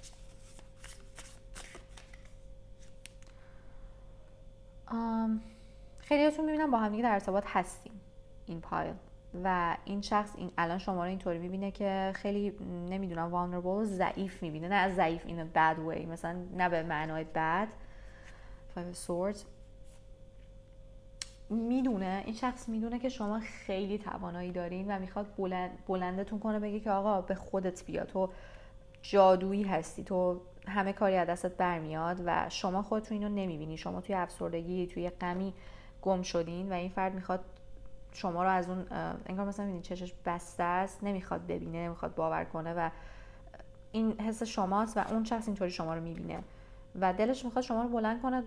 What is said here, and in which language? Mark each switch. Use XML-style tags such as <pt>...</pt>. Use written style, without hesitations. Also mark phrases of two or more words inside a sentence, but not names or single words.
<fa>خیلیاتون میبینم با هم دیگه در ارتباط هستین این پایل، و این شخص این الان شما رو اینطوری میبینه که خیلی نمیدونم vulnerable، ضعیف میبینه، نه از ضعیف</fa> <en>in a bad way،</en> <fa>مثلا نه به معنای bad. Five of Swords میدونه، این شخص میدونه که شما خیلی توانایی دارین و میخواد بلندتون کنه، بگه که آقا به خودت بیا، تو جادویی هستی، تو همه کاری از دستت برمیاد و شما خودتون اینو نمیبینی، شما توی افسردگی، توی غمی گم شدین و این فرد میخواد شما رو از اون انگار مثلا میبینید چشش بسته است، نمیخواد ببینه، نمیخواد باور کنه و این حس شماست و اون شخص اینطوری شما رو میبینه و دلش میخواد شما رو بلند کنه.</fa>